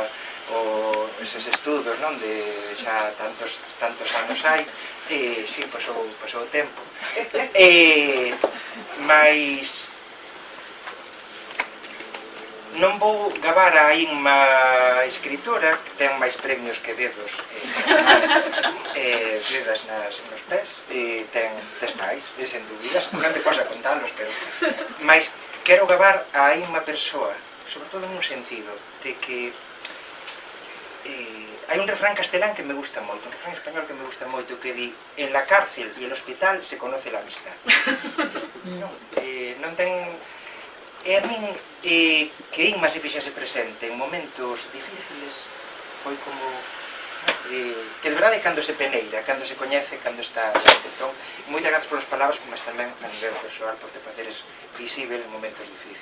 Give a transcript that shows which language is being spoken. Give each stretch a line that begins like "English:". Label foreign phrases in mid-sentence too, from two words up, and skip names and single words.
Galician: eses estudos, non, de xa tantos anos hai, si, pasou o tempo, mas non vou gabar a Inma escritora, que ten máis premios que dedos, dedas nos pés, tes máis, sen dúbidas, non te posa contalos, pero... Mas quero gabar a Inma persoa, sobre todo nun sentido, de que Hai un refrán castelán que me gusta moito, un refrán español que me gusta moito, que di:
Spanish: en la cárcel y el hospital se conoce la amistad.
Galician: Non ten... E a min, que Inma se fixase presente en momentos difíciles, foi como... que de verdade cando se peneira, cando se coñece, cando está... Entón, moitas grazas polas palabras, mas tamén a nivel persoal por te faceres visível en momentos difíciles.